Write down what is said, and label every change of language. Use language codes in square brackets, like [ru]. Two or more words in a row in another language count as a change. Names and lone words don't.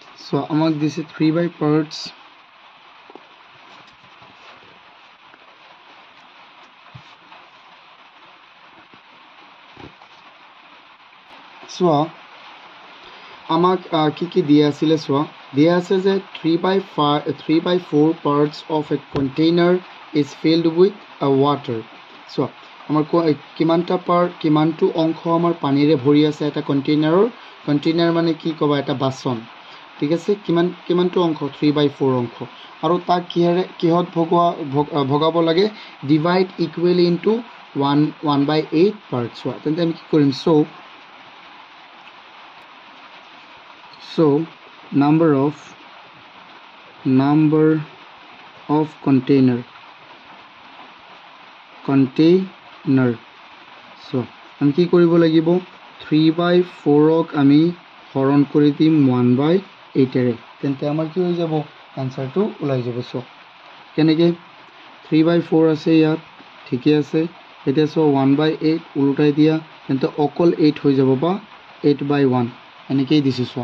[as] So আমাক দিছে 3 [en] by parts. [as] So আমাক কি দিয়া আছিলে চোৱা দিয়া আছে যে 3 [en] by 4 parts of a container is filled with water. [as] So আমাৰ কিমানটো অংশ আমাৰ পানীৰে ভৰি আছে এটা কণ্টেইনাৰ মানে কি ক'বা এটা বাচন ঠিক আছে কিমানটো অংশ 3 by 4 অংশ আৰু তাক কিহত ভগাব লাগে [en] divide equally into 1 by 8 parts. [as] তেন্তে আমি কি কৰিম so [en] number of container [as] so আমি কি কৰিব লাগিব 3 by 4 ক আমি হৰণ কৰি দিম 1 by 8 এৰে তেন্তে আমাৰ কি হৈ যাব আনসাৰটো ওলাই যাব সো কেনেকৈ 3 by 4 আছে ইয়াত ঠিকই আছে এটা সো 1 by 8 উল্টাই দিয়া তেন্তে অকল 8 হৈ যাব বা 8 by 1 এনেকৈ দিছো সো